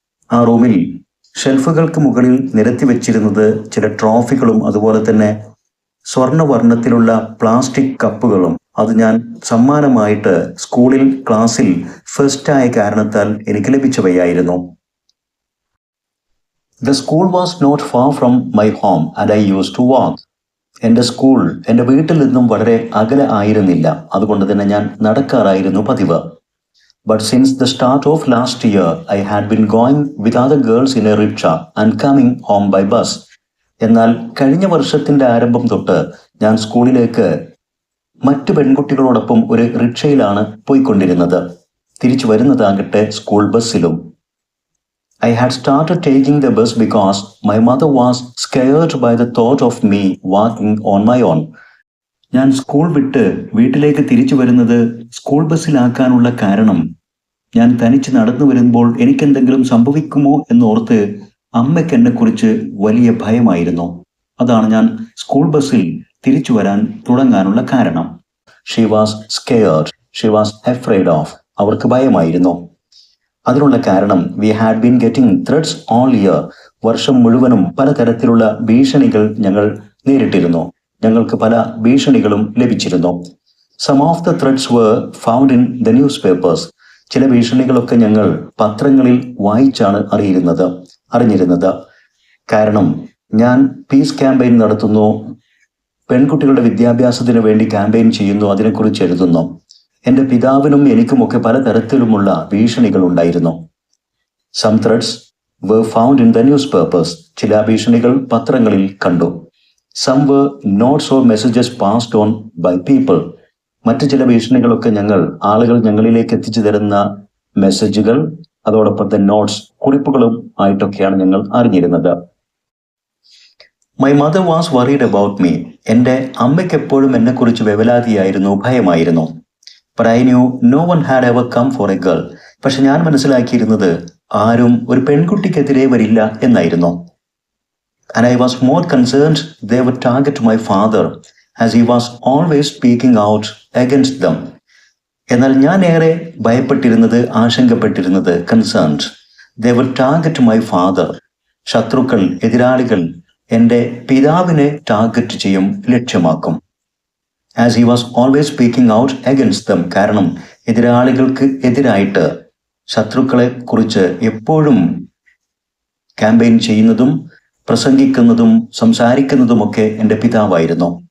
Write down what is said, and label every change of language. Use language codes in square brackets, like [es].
[ml] ആ റൂമിൽ ഷെൽഫുകൾക്ക് മുകളിൽ നിരത്തി വെച്ചിരുന്നത് ചില ട്രോഫികളും അതുപോലെ തന്നെ സ്വർണ്ണവർണ്ണത്തിലുള്ള പ്ലാസ്റ്റിക് കപ്പുകളും. അത് ഞാൻ സമ്മാനമായിട്ട് സ്കൂളിൽ ക്ലാസ്സിൽ ഫസ്റ്റായ കാരണത്താൽ എനിക്ക് ലഭിച്ചവയായിരുന്നു. [en] The school was not far from my home and I used to walk. [ml] എൻ്റെ സ്കൂൾ എൻ്റെ വീട്ടിൽ നിന്നും വളരെ അകലെ ആയിരുന്നില്ല. അതുകൊണ്ട് തന്നെ ഞാൻ നടക്കാറായിരുന്നു പതിവ്. [en] But since the start of last year, I had been going with other girls in a rickshaw and coming home by bus. [ml] എന്നാൽ കഴിഞ്ഞ വർഷത്തിൻ്റെ ആരംഭം തൊട്ട് ഞാൻ സ്കൂളിലേക്ക് മറ്റു പെൺകുട്ടികളോടൊപ്പം ഒരു റിക്ഷയിലാണ് പോയിക്കൊണ്ടിരുന്നത്. തിരിച്ചു വരുന്നതാകട്ടെ school ബസ്സിലും. [en] I had started taking the bus because my mother was scared by the thought of me walking on my own. [ml] ഞാൻ സ്കൂൾ വിട്ട് വീട്ടിലേക്ക് തിരിച്ചു വരുന്നത് സ്കൂൾ ബസ്സിലാക്കാനുള്ള കാരണം, ഞാൻ തനിച്ച് നടന്നു വരുമ്പോൾ എനിക്കെന്തെങ്കിലും സംഭവിക്കുമോ എന്നോർത്ത് അമ്മയ്ക്ക് എന്നെക്കുറിച്ച് വലിയ ഭയമായിരുന്നു. അതാണ് ഞാൻ സ്കൂൾ ബസ്സിൽ തിരിച്ചു വരാൻ തുടങ്ങാനുള്ള കാരണം. [en] She was scared. She was afraid of. [ml] അവർക്ക് ഭയമായിരുന്നു. അതിനുള്ള കാരണം, [en] We had been getting threats all year. [ml] വർഷം മുഴുവനും പലതരത്തിലുള്ള ഭീഷണികൾ ഞങ്ങൾ നേരിട്ടിരുന്നു. ഞങ്ങൾക്ക് പല ഭീഷണികളും ലഭിച്ചിരുന്നു. [en] Some of the threats were found in the newspapers. [ml] ചില ഭീഷണികളൊക്കെ ഞങ്ങൾ പത്രങ്ങളിൽ വായിച്ചാണ് അറിഞ്ഞിരുന്നത്. കാരണം ഞാൻ പീസ് ക്യാമ്പയിൻ നടത്തുന്നു, പെൺകുട്ടികളുടെ വിദ്യാഭ്യാസത്തിന് വേണ്ടി ക്യാമ്പയിൻ ചെയ്യുന്നു, അതിനെക്കുറിച്ച് എഴുതുന്നു. എൻ്റെ പിതാവിനും എനിക്കുമൊക്കെ പലതരത്തിലുമുള്ള ഭീഷണികൾ ഉണ്ടായിരുന്നു. [en] Some threats were found in the newspapers. [ml] ചില ഭീഷണികൾ പത്രങ്ങളിൽ കണ്ടു. [en] Some were notes or messages passed on by people. [ml] മറ്റു ചില ഭീഷണികളൊക്കെ ആളുകൾ ഞങ്ങളിലേക്ക് എത്തിച്ചു തരുന്ന മെസ്സേജുകൾ, അതോടൊപ്പം നോട്ട്സ്, കുറിപ്പുകളും ആയിട്ടൊക്കെയാണ് ഞങ്ങൾ അറിഞ്ഞിരുന്നത്. [en] My mother was worried about me. [ml] എൻ്റെ അമ്മയ്ക്ക് എപ്പോഴും എന്നെക്കുറിച്ച് വേവലാതിയായിരുന്നു, ഭയമായിരുന്നു. [en] But I knew no one had ever come for a girl. [ml] പക്ഷെ ഞാൻ മനസ്സിലാക്കിയിരുന്നത് ആരും ഒരു പെൺകുട്ടിക്കെതിരെ വരില്ല എന്നായിരുന്നു. [en] And I was more concerned they would target my father as he was always speaking out against them. [ml] എന്നാൽ ഞാൻ ഏറെ ഭയപ്പെട്ടിരുന്നത്, ആശങ്കപ്പെട്ടിരുന്നത്, [en] Concerned they would target my father. [ml] ശത്രുക്കൾ, എതിരാളികൾ എൻ്റെ പിതാവിനെ ടാർഗറ്റ് ചെയ്യും, ലക്ഷ്യമാക്കും. [en] As he was always speaking out against them. [ml] കാരണം എതിരാളികൾക്ക് എതിരായിട്ട്, ശത്രുക്കളെ കുറിച്ച് എപ്പോഴും ക്യാമ്പയിൻ ചെയ്യുന്നതും പ്രസംഗിക്കുന്നതും സംസാരിക്കുന്നതുമൊക്കെ എൻ്റെ പിതാവായിരുന്നു.